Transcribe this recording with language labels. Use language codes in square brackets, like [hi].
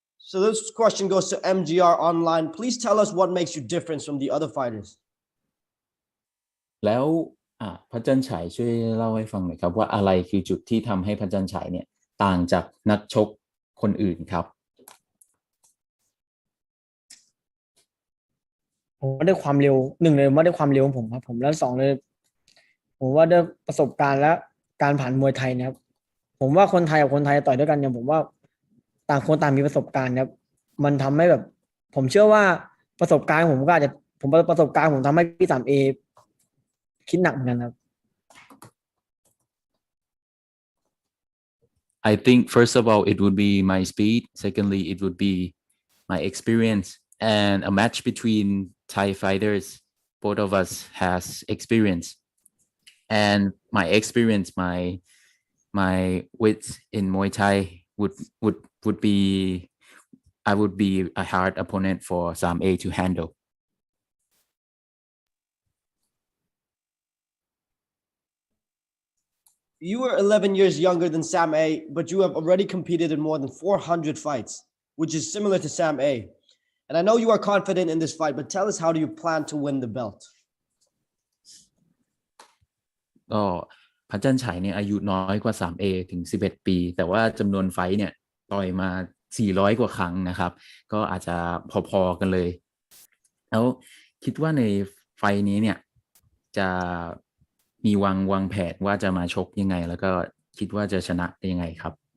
[en] So this question goes to MGR Online. Please tell us what makes you different from the other fighters. [th] แล้วพระจันทร์ฉายช่วยเล่าให้ฟังหน่อยครับว่าอะไรคือจุดที่ทำให้พระจันทร์ฉายเนี่ยต่างจากนักชกคนอื่นครับ ผมว่าด้วยความเร็ว1เลยว่าด้วยความเร็วของผมครับผมแล้ว2เลยผมว่าด้วยประสบการณ์และการผ่านมวยไทยนะครับผมว่าคนไทยกับคนไทยต่อยด้วยกันเนี่ยผมว่าต่างคนต่างมีประสบการณ์ครับมันทำให้แบบผมเชื่อว่าประสบการณ์ผมก็อาจจะประสบการณ์ผมทำให้พี่3A คิดหนักเหมือนกันครับ [en] I think first of all it would be my speed. Secondly, it would be my experience and a match between Thai fighters. Both of us has experience, and my experience, my wits in Muay Thai would be I would be a hard opponent for Sam A to handle. You are 11 years younger than Sam A, but you have already competed in more than 400 fights, which is similar to Sam A. And I know you are confident in this fight, but tell us, how do you plan to win the belt? [th] ก็พระจันทร์ฉายเนี่ยอายุน้อยกว่า 3A ถึง11 ปีแต่ว่าจำนวนไฟท์เนี่ยต่อยมา400 กว่าครั้งนะครับก็อาจจะพอๆกันเลยแล้วคิดว่าใน ไฟนี้เนี่ยจะมีวางแผนว่าจะมาชกยังไงแล้วก็คิดว่าจะชนะได้ยังไงครับ